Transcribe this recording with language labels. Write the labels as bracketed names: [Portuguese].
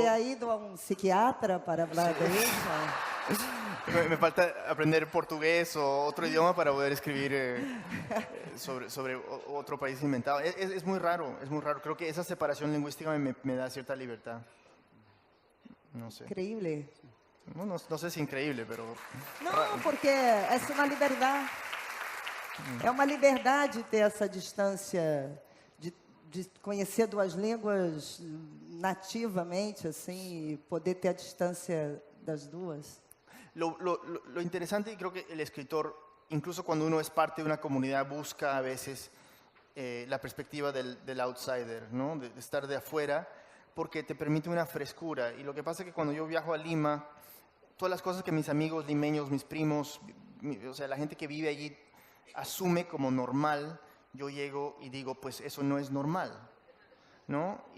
[Spanish] ¿Te ha ido a un psiquiatra para hablar de eso? Me falta aprender portugués o otro idioma para poder escribir sobre otro país inventado. Es muy raro, es muy raro. Creo que esa separación lingüística me da cierta libertad. No sé. Increíble. No sé si increíble, pero... [Portuguese] Não, porque é uma liberdade. É uma liberdade ter essa distância de conhecer duas línguas nativamente, assim, e poder ter a distância das duas. [Spanish] Lo interesante, y creo que el escritor incluso cuando uno es parte de una comunidad, busca a veces la perspectiva del outsider, ¿no? De estar de afuera, porque te permite una frescura. Y lo que pasa es que cuando yo viajo a Lima, todas las cosas que mis amigos limeños, mis primos, o sea, la gente que vive allí asume como normal, yo llego y digo, pues eso no es normal, ¿no?